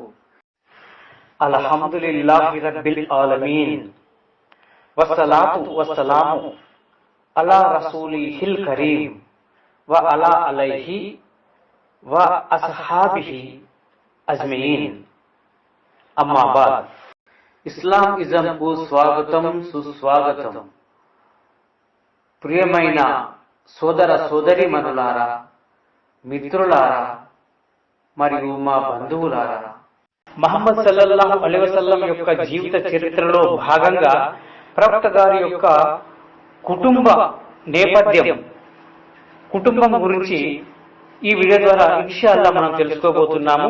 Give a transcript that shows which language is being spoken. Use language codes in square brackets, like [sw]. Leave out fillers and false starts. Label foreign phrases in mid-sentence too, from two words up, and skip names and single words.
[ar] الحمد لله رب العالمين والصلاة والسلام على رسوله الكريم وعلى عليه وأصحابه أجمعين. أما بعد. [te] ఇస్లాం ఇజంకు స్వాగతం సుస్వాగతం। ప్రియమైన సోదర సోదరీమణులారా, మిత్రులారా మరియు మా బంధువులారా, ముహమ్మద్ [ar] صلى الله عليه وسلم [te] యొక్క జీవిత చరిత్రలో భాగంగా ప్రవక్త గారి యొక్క కుటుంబ నేపథ్యం, కుటుంబం గురించి ఈ వీడియో ద్వారా ఇన్షాల్లా మనం తెలుసుకోబోతున్నాము।